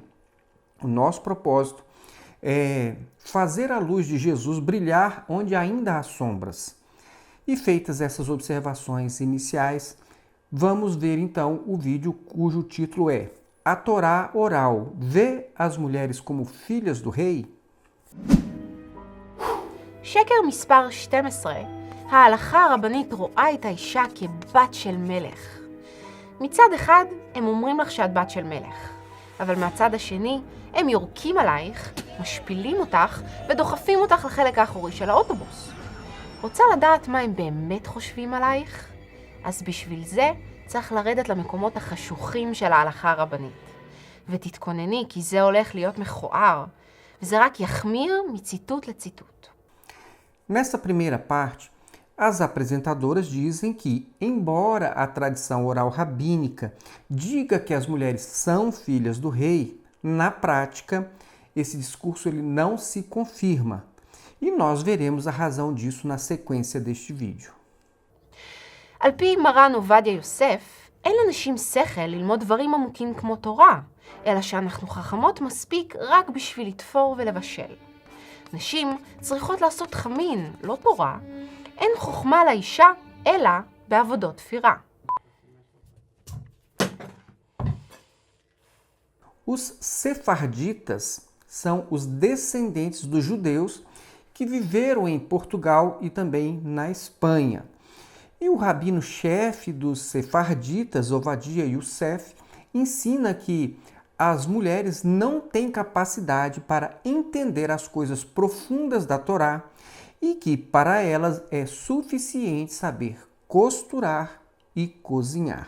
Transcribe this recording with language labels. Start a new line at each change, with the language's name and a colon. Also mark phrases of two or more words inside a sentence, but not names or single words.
Portuguese: O nosso propósito é fazer a luz de Jesus brilhar onde ainda há sombras. E feitas essas observações iniciais, vamos ver então o vídeo cujo título é A Torá Oral vê as mulheres como filhas do rei?
Hebrew: שקר מספר 12, ההלכה הרבנית רואה את האישה כבת של מלך. מצד אחד הם אומרים לך שאת בת של מלך, אבל מהצד השני הם יורקים עלייך, משפילים אותך ודוחפים אותך לחלק האחורי של האוטובוס. רוצה לדעת מה הם באמת חושבים עלייך? אז בשביל זה צריך לרדת למקומות החשוכים של ההלכה הרבנית. ותתכונני, כי זה הולך להיות מכוער, וזה רק יחמיר מציטוט לציטוט.
Portuguese: Nessa primeira parte, as apresentadoras dizem que, embora a tradição oral rabínica diga que as mulheres são filhas do rei, na prática, esse discurso ele não se confirma. E nós veremos a razão disso na sequência deste vídeo.
Hebrew: על פי מרן עובדיה יוסף, אין לנשים שכל ללמוד דברים עמוקים כמו תורה, אלא שאנחנו חכמות מספיק רק בשביל לתפור ולבשל. נשים צריכות לעשות חמין, לא תורה. אין חוכמה לאישה, אלא בעבודות תפירה.
Portuguese: Os sefarditas são os descendentes dos judeus que viveram em Portugal e também na Espanha. E o rabino-chefe dos sefarditas, Ovadia Youssef, ensina que as mulheres não têm capacidade para entender as coisas profundas da Torá e que para elas é suficiente saber costurar e cozinhar.